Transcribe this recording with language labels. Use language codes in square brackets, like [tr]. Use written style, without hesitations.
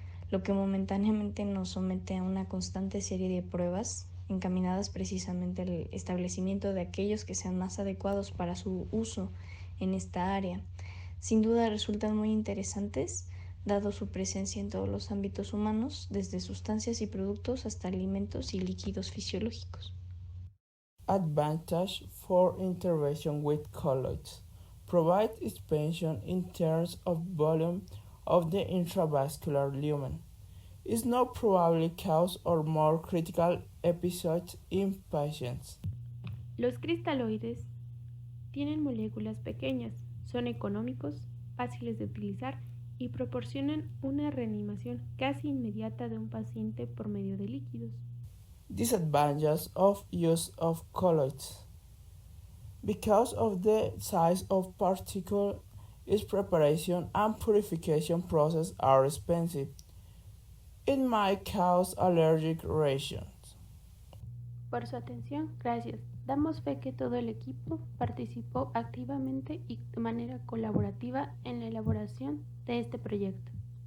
[es] lo que momentáneamente nos somete a una constante serie de pruebas encaminadas precisamente al establecimiento de aquellos que sean más adecuados para su uso en esta área. Sin duda resultan muy interesantes, dado su presencia en todos los ámbitos humanos, desde sustancias y productos hasta alimentos y líquidos fisiológicos. [en] Advantage for intervention with colloids. Provide expansion in terms of volume of the intravascular lumen. Is not probably cause or more critical episodes in patients. [es] Los cristaloides tienen moléculas pequeñas, son económicos, fáciles de utilizar y proporcionan una reanimación casi inmediata de un paciente por medio de líquidos. [en] Disadvantages of use of colloids. Because of the size of particle, its preparation and purification process are expensive. It might cause allergic reactions. [es] Por su atención, gracias. Damos fe que todo el equipo participó activamente y de manera colaborativa en la elaboración de este proyecto.